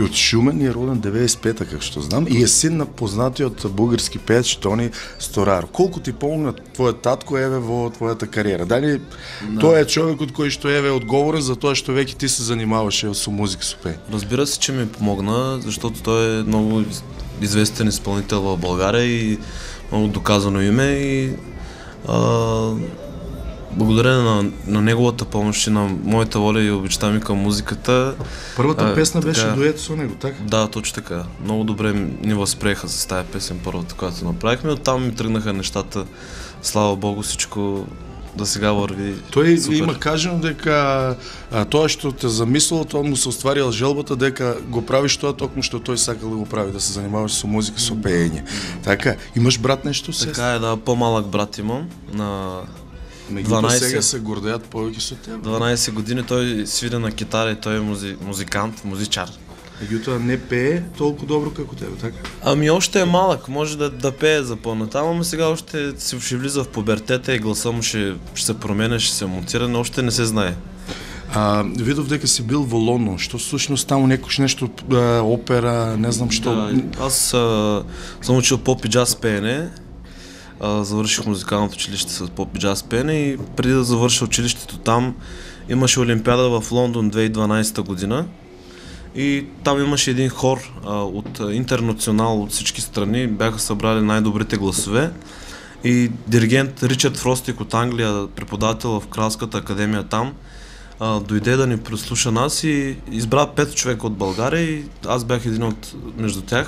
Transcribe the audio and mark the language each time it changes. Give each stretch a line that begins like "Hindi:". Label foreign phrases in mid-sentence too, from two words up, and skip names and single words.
Macedonian: од Шумен и е роден 95-та, како што знам, и е син на познатиот бугарски пеец Тони Сторар. Колку ти помогна твојот татко еве во твојата кариера? Дали тој е човекот кој што еве одговорен за тоа што веќе ти се занимаваше со музика, со пеење?
Bulgarian: Разбира се, че ми помогна, защото той е много известен изпълнител в България и много доказано име и благодарение на неговата помощ и на моята воля и обичта ми към музиката.
Macedonian: Първата песна беше дует со него, така?
Bulgarian: Да, точно така. Много добре ни възприеха с тази песен, първата, която направихме. Оттам ми тръгнаха нещата. Слава Богу, всичко да сега върви.
Macedonian: Тој
Bulgarian: супер.
Macedonian: има кажено дека тоа што те замислило, тоа му се остварила желбата дека го правиш тоа токму што тој сакал да го прави, да се занимаваш со музика, со пеење. Така, имаш брат нешто?
Bulgarian: Така е, да, по-малък брат имам на
Macedonian: 12. Сега се гордеят повеќе со теб.
Bulgarian: 12 години той свири на китара и той е музикант, музичар.
Macedonian: Меѓутоа не пее толку добро како тебе, така?
Bulgarian: Ами още е малък, може да пее за по-натам, ама сега още ще влиза в пубертета и гласа му ще се променя, ще се монтира, но още не се знае.
Macedonian: Видов дека си бил во Лондон, што всушност таму некош нешто опера, не знам што.
Bulgarian: Да, аз съм учил поп и джаз пеене. Завърших музикалното училище с поп и джаз пеене и преди да завърша училището там имаше Олимпиада в Лондон 2012 година и там имаше един хор от интернационал от всички страни, бяха събрали най-добрите гласове и диригент Ричард Фростик от Англия, преподавател в Кралската академия там, дойде да ни прослуша нас и избра 5 човека от България и аз бях един от между тях.